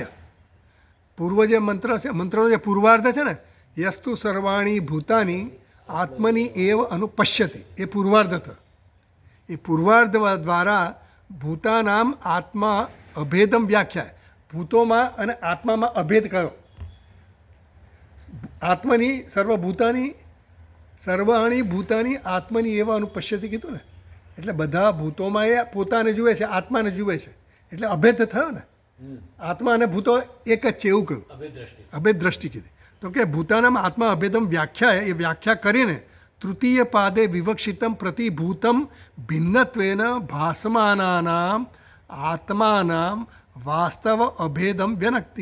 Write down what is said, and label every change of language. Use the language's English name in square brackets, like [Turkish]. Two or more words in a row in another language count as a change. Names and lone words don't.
[Gujarati] પૂર્વ જે મંત્ર છે, મંત્રનો જે પૂર્વાર્ધ છે ને, [Sanskrit] યસ્તુ સર્વાણી ભૂતાની આત્મની એવ અનુપશ્યતિ, [Gujarati] એ પૂર્વાર્ધ થયો. એ પૂર્વાર્ધ દ્વારા [Sanskrit] ભૂતાનામ આત્મા અભેદમ વ્યાખ્યાય, [Gujarati] ભૂતોમાં અને આત્મામાં અભેદ કયો. [Sanskrit] આત્મની સર્વાણી ભૂતાની આત્મની એવા અનુપશ્યતિ [Gujarati] કીધું ને, એટલે બધા ભૂતોમાં એ પોતાને જુએ છે, આત્માને જુએ છે, એટલે અભેદ થયો ને. આત્મા અને ભૂતો એક જ છે એવું કહ્યું, અભેદ દ્રષ્ટિ કીધી. તો કે [Sanskrit] ભૂતાનામાં આત્મા અભેદમ વ્યાખ્યા, [Gujarati] એ વ્યાખ્યા કરીને [Sanskrit] તૃતીય પાદે વિવક્ષિતમ પ્રતિભૂતમ ભિન્નત્વેન ભાસમાનાનામ આત્માનામ વાસ્તવ અભેદમ વ્યનક્તિ.